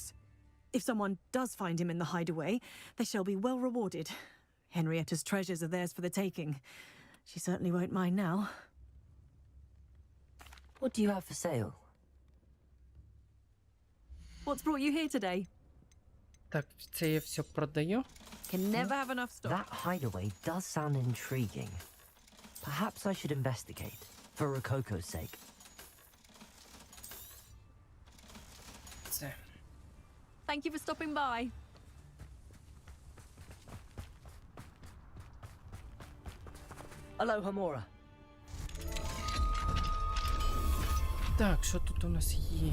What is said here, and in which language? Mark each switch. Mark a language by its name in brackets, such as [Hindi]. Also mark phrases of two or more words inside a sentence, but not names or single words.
[English] If someone does find him in the hideaway, they shall be well rewarded. Henrietta's treasures are theirs for the taking. She certainly won't mind now. What do you have for sale? What's brought you here today? [Ukrainian] Так, це я все продаю. [English] Can never have enough stock. That hideaway does sound intriguing. Perhaps I should investigate, for Rococo's sake. [Ukrainian] Це. [English] Thank you for stopping by. Aloha Mora. [Ukrainian] Так, що тут у нас є?